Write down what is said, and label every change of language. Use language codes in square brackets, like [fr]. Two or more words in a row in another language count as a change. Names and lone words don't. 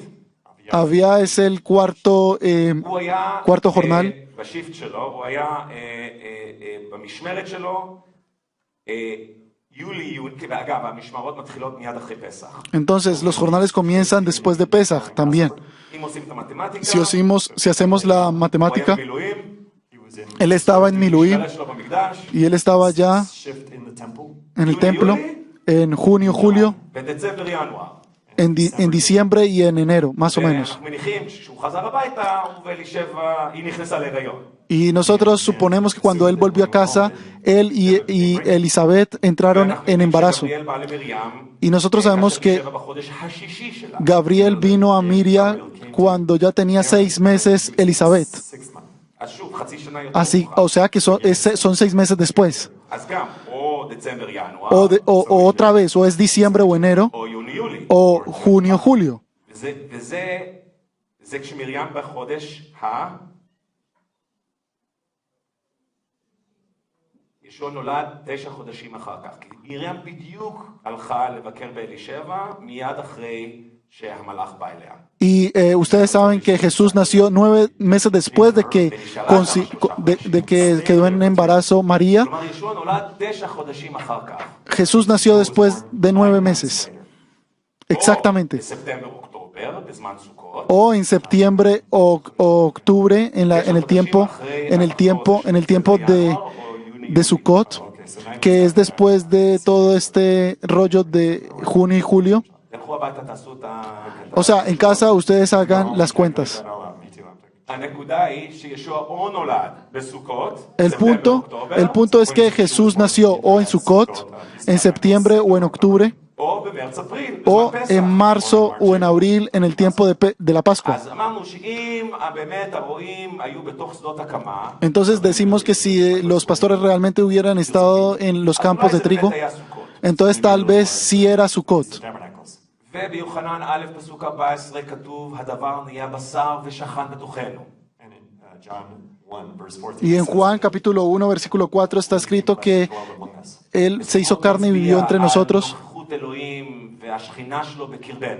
[es] Abía es el cuarto [he] הוא היה [es] jornal. [he] בשיפט שלו, הוא היה במשמרת שלו, יולי, אגב, המשמרות מתחילות מיד אחרי פסח. [es] Entonces los jornales comienzan después de Pesach también. [he] אם עושים את המתמטיקה, [es] Si hacemos la [he] הוא היה [es] matemática, [he] במילואים, [en] he was in [es] él estaba en Miluim [he] המשמרת שלו במקדש, [es] y él estaba ya [en] shift in the temple. [es] en el templo en junio, julio, [he] בדצמבר, ינואר. [es] en diciembre y en enero, más o menos. [he] ואנחנו מניחים שכשהוא חזר הביתה, הוא ואלישבע, היא נכנסה להיריון. [es] Y nosotros suponemos que cuando él volvió a casa, él y Elizabeth entraron en embarazo. [he] גבריאל בא למרים, [es] Y nosotros sabemos que [he] כאשר בחודש השישי שלה. [es] Gabriel vino a Miriam cuando ya tenía 6 meses Elizabeth. 6 months. [he] אז שוב, חצי שנה יותר [es] Así, [he] מאוחר. [es] o sea que son 6 meses después. [he] אז גם, או דצמבר, ינואר, [es] O otra vez, o es diciembre o enero, [he] או יוני, יולי. [es] o junio, julio. [he] וזה כשמרים בחודש ישוע נולד 9 חודשים אחר כך. כי מרים בדיוק הלכה לבקר באלישבע מיד אחרי שהמלאך בא אליה. [es] Y ustedes saben que Jesús nació 9 meses después de que quedó en embarazo María. כלומר, ישוע נולד 9 חודשים אחר כך. Jesús nació después de 9 meses. Exactamente. [he] או בספטמבר, אוקטובר, בזמן סוכות. [es] O en septiembre o octubre, en el tiempo de Sukkot, que es después de todo este rollo de junio y julio. [he] תלכו הביתה, תעשו את [es] O sea, en casa ustedes hagan las cuentas. [en] Me too. [he] הנקודה היא שישוע או נולד בסוכות, [es] El punto es que Jesús nació o en Sukkot, en septiembre o en octubre, [he] או במרץ אפריל, [es] o [he] בזמן פסח. [es] en marzo o en abril, en el tiempo de la Pascua. [he] אז אמרנו שאם באמת הרועים היו בתוך שדות הקמה, [es] Entonces decimos que si los pastores realmente hubieran estado en los [he] אז [es] campos [he] אולי [es] de [he] זה באמת [es] trigo, [he] היה סוכות. [es] entonces tal vez sí era Sukkot. Tabernacles. [he] וביוחנן א' פסוק 14 כתוב, הדבר נהיה בשר ושכן בתוכנו. [en] And in John 1, verse 14, [es] Y en [en] it says, [es] Juan capítulo 1, versículo 4 está escrito que [en] dwelled among us. [es] Él se hizo carne y vivió entre nosotros. [he] על נוכחות אלוהים והשכינה שלו בקרבנו.